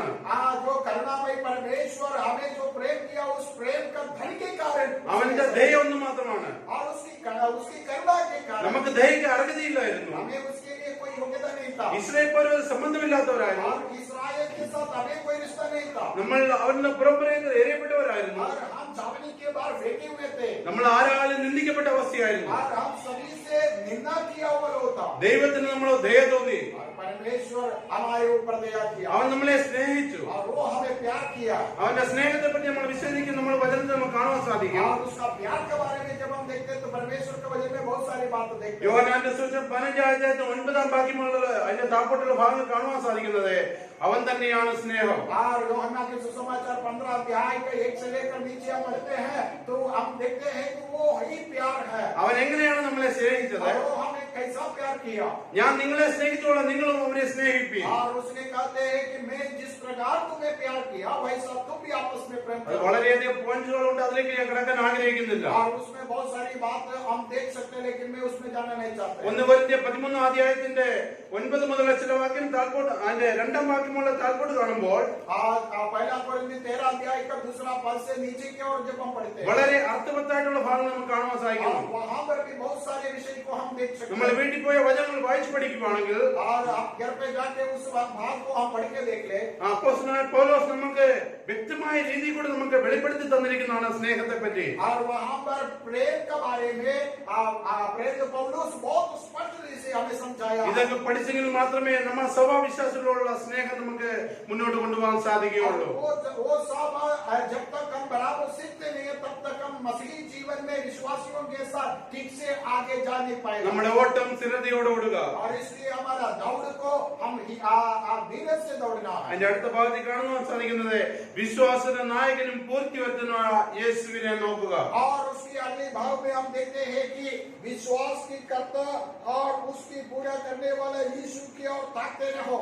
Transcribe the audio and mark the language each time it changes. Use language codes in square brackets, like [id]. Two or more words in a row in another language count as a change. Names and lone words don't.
[hi] जो करुणामय परमेश्वर हमें जो प्रेम किया उस प्रेम का धन के कारण [ml] അവന്റെ ദയ ഒന്ന് മാത്രമാണ്. [hi] और उसकी करुणा के कारण [ml] നമുക്ക് ദയക്ക് അർഹതയില്ലായിരുന്നു. [hi] हमें उसके लिए कोई योग्यता नहीं था. [ml] ഇസ്രായേൽ പോലെ ഒരു സംബന്ധമില്ലാത്തവരായിരുന്നു. [hi] और इस्राएल के साथ हमें कोई रिश्ता नहीं था. [ml] നമ്മൾ അവരുടെ പുറംപുറങ്ങൾ എറിയപ്പെട്ടവരായിരുന്നു. [hi] और हम छावनी के बाहर फेंके हुए थे. [ml] നമ്മൾ ആരാലും നിന്ദിക്കപ്പെട്ട അവസ്ഥയായിരുന്നു. [hi] और हम सभी से निंदा किया हुआ लोग था. [ml] ദൈവത്തിന് നമ്മൾ ദയ തോന്നി. [hi] और परमेश्वर हमारे ऊपर दया किया. [ml] അവൻ നമ്മളെ സ്നേഹിച്ചു. [hi] और वो हमें प्यार किया. [ml] അവന്റെ സ്നേഹത്തെ പറ്റി നമ്മൾ വിശ്വസിക്കും. നമ്മൾ വചനത്തിൽ നമുക്ക് കാണുവാൻ സാധിക്കും. [hi] और उसका प्यार के बारे में जब हम देखते हैं तो परमेश्वर के वचन में बहुत सारी बातें देखते हैं. [ml] യോഹന്നാന്റെ സുവിശേഷം 15-ാം അധ്യായത്തിൽ 9-ാം വാക്യമുള്ള അതിന്റെ താപ്പോട്ടുള്ള ഭാഗങ്ങൾ കാണുവാൻ സാധിക്കുന്നത് അവൻ തന്നെയാണ് സ്നേഹം. [hi] और यूहन्ना के सुसमाचार 15 अध्याय का 1 से लेकर नीचे हम पढ़ते हैं तो हम देखते हैं कि वो ही प्यार है. [ml] അവൻ എങ്ങനെയാണ് നമ്മളെ സ്നേഹിച്ചത്? [hi] और वो हमें कैसा प्यार किया। [ml] ഞാൻ നിങ്ങളെ സ്നേഹിച്ചോളാം, നിങ്ങളും അവരെ സ്നേഹിപ്പീൻ. [hi] और उसने कहते हैं कि मैं जिस प्रकार तुम्हें प्यार किया वैसा तुम भी आपस में प्रेम [ml] അത് [hi] करो। [ml] വളരെയധികം പോയിന്റുകളുണ്ട്, അതിലേക്ക് ഞാൻ കിടക്കാൻ ആഗ്രഹിക്കുന്നില്ല. [hi] और उसमें बहुत सारी बात हम देख सकते हैं, लेकिन मैं उसमें जाना नहीं चाहता। [ml] 1 കൊരിന്ത്യർ 13 അധ്യായത്തിന്റെ 9 മുതൽ ചില വാക്യം താൽപോട്ട് അതിന്റെ 2ാം വാക്യമുള്ള താൽപോട്ട് കാണുമ്പോൾ [hi] पहला कोरिन्थियर 13 अध्याय का दूसरा पद से नीचे की ओर जब हम पढ़ते हैं, [ml] വളരെ അർത്ഥവത്തായിട്ടുള്ള ഭാഗങ്ങൾ നമുക്ക് കാണാൻ സാധിക്കുന്നു. [hi] वहां पर भी बहुत सारे विषय को हम देख सकते [ml] നമ്മൾ [hi] हैं। [ml] വീട്ടിൽ പോയ വചനങ്ങൾ വായിച്ചു പഠിക്കുകയാണെങ്കിൽ [hi] और आप घर पे जाके उस भाग को हम पढ़ के देख ले। [ml] അപ്പോസ്തലനായ പൗലോസ് നമുക്ക് വ്യക്തമായ രീതിയിൽ കൂടി നമുക്ക് വെളിപ്പെടുത്തി തന്നിരിക്കുന്നതാണ് സ്നേഹത്തെ പറ്റി. [hi] और वहां पर प्रेम के बारे में प्रेम पौलुस बहुत स्पष्ट रूप से हमें समझाया। [ml] ഇതൊക്കെ പഠിച്ചെങ്കിൽ മാത്രമേ നമ്മൾ സഭാവിശ്വാസികളോടുള്ള സ്നേഹം നമുക്ക് മുന്നോട്ട് കൊണ്ടുപോകാൻ സാധിക്കുകയുള്ളൂ. [hi] वो सब जब तक हम बराबर सीखते नहीं है तब तक हम मसीही जीवन में विश्वासियों के साथ ठीक से आगे जा नहीं पाएंगे। [ml] നമ്മുടെ ഓട്ടം സ്ഥിരതയോടെ ഓടുക. [hi] और इसलिए हमारा दौड़ को हम धीरे से दौड़ना है। [ml] അതിന്റെ അടുത്ത ഭാഗത്തിൽ കാണുവാൻ സാധിക്കുന്നത് വിശ്വാസത്തിന്റെ നായകനും പൂർത്തിവരുത്തുന്ന യേശുവിനെ നോക്കുക. [hi] और उसके अगले भाव में हम देखते हैं कि विश्वास की कर्ता और उसकी पूरा करने वाला यीशु की ओर ताकते रहो।